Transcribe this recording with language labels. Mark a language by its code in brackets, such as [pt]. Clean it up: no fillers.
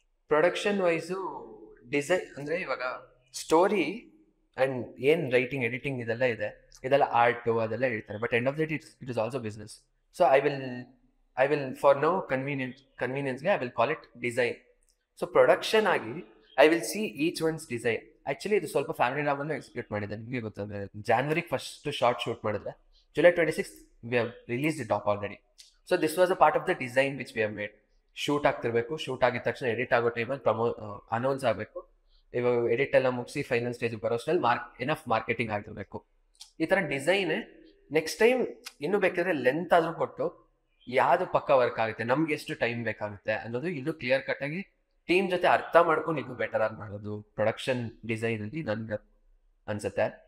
[kn] Production wise design ಅಂದರೆ ಇವಾಗ story and ಏನು ರೈಟಿಂಗ್, ಎಡಿಟಿಂಗ್ ಇದೆಲ್ಲ ಇದೆ, ಇದೆಲ್ಲ ಆರ್ಟು ಅದೆಲ್ಲ ಹೇಳ್ತಾರೆ. [en] But end of the day it is also business. So I will for no ಕನ್ವೀನಿಯನ್ಸ್ಗೆ I will call it design. So production ಆಗಿ I will see each one's design. [kn] Actually ಇದು ಸ್ವಲ್ಪ family ಡ್ರಾಮನ್ನು execute ಮಾಡಿದೆ. ನಿಮಗೆ ಗೊತ್ತಂದರೆ ಜಾನ್ವರಿಗೆ first short shoot ಮಾಡಿದ್ರೆ [en] July 26th we have released it off already. So this was a part of the design which we have made. [kn] Shoot ಆಗ್ತಿರ್ಬೇಕು, shoot ಆಗಿದ ತಕ್ಷಣ edit ಆಗೋ ಟೈಮಲ್ಲಿ announce ಆಗಬೇಕು. ಇವಾಗ ಎಡಿಟ್ ಎಲ್ಲ ಮುಗಿಸಿ ಫೈನಲ್ ಸ್ಟೇಜಿಗೆ ಬರೋಷ್ಟರಲ್ಲಿ ಎನಫ್ ಮಾರ್ಕೆಟಿಂಗ್ ಆಗಿರಬೇಕು. ಈ ಥರ ಡಿಸೈನೇ ನೆಕ್ಸ್ಟ್ ಟೈಮ್ ಇನ್ನೂ ಬೇಕಾದ್ರೆ ಲೆಂತ್ ಆದರೂ ಕೊಟ್ಟು ಯಾವುದು ಪಕ್ಕ ವರ್ಕ್ ಆಗುತ್ತೆ, ನಮ್ಗೆ ಎಷ್ಟು ಟೈಮ್ ಬೇಕಾಗುತ್ತೆ ಅನ್ನೋದು ಇನ್ನೂ ಕ್ಲಿಯರ್ ಕಟ್ಟಾಗಿ ಟೀಮ್ ಜೊತೆ ಅರ್ಥ ಮಾಡ್ಕೊಂಡು ಇನ್ನೂ ಬೆಟರ್ ಆಗಿ ಮಾಡೋದು ಪ್ರೊಡಕ್ಷನ್ ಡಿಸೈನಲ್ಲಿ ನನ್ಗೆ ಅನ್ಸುತ್ತೆ.